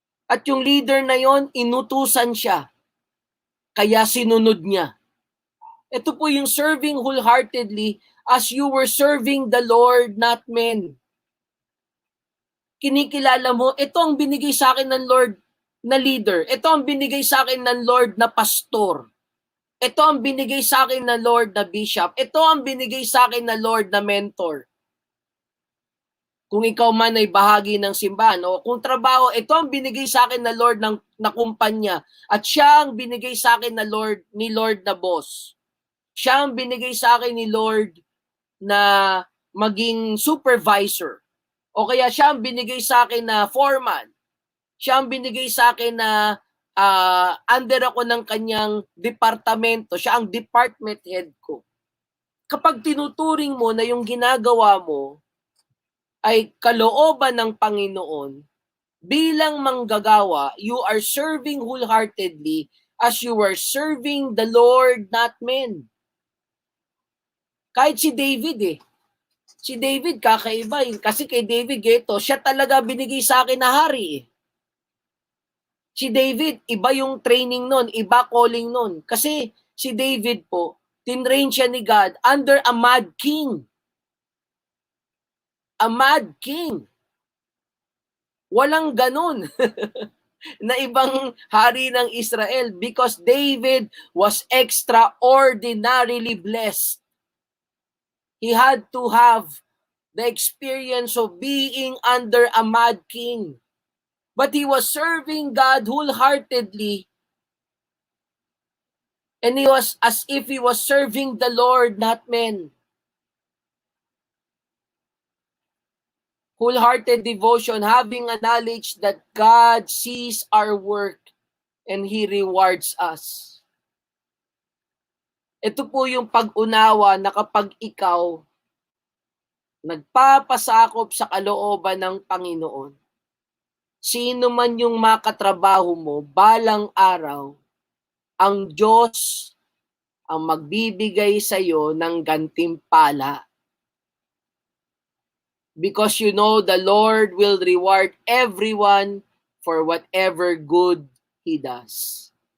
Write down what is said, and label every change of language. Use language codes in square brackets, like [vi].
[tl] At yung leader na yon, inutusan siya. Kaya sinunod niya. Ito po yung [en] serving wholeheartedly as you were serving the Lord, not men. [tl] Kinikilala mo, ito ang binigay sa akin ng Lord na leader. Ito ang binigay sa akin ng Lord na pastor. Ito ang binigay sa akin ng Lord na bishop. Ito ang binigay sa akin ng Lord na mentor. Kung ikaw man ay bahagi ng simbahan o kung trabaho, ito ang binigay sa akin ng Lord na kumpanya. At siya ang binigay sa akin ni Lord na boss. Siya ang binigay sa akin ni Lord na maging supervisor. O kaya siya ang binigay sa akin na foreman. Siya ang binigay sa akin na under ako ng kanyang departamento. Siya ang department head ko. Kapag tinuturing mo na yung ginagawa mo ay kalooban ng Panginoon, bilang manggagawa, [en] you are serving wholeheartedly as you were serving the Lord, not men. [tl] Kahit si David Si David, kakaiba. Kasi kay David, siya talaga binigay sa akin na hari. Si David, iba yung training nun, iba calling nun. Kasi si David po, tinrain siya ni God [en] under a mad king. A mad king. [tl] Walang ganun na ibang hari ng Israel [en] because David was extraordinarily blessed. He had to have the experience of being under a mad king. But he was serving God wholeheartedly. And he was as if he was serving the Lord, not men. Wholehearted devotion, having a knowledge that God sees our work and He rewards us. [tl] Ito po yung pag-unawa na kapag ikaw nagpapasakop sa kalooban ng Panginoon, sino man yung makatrabaho mo, balang araw, ang Diyos ang magbibigay sa iyo ng gantimpala. [en] Because you know the Lord will reward everyone for whatever good He does.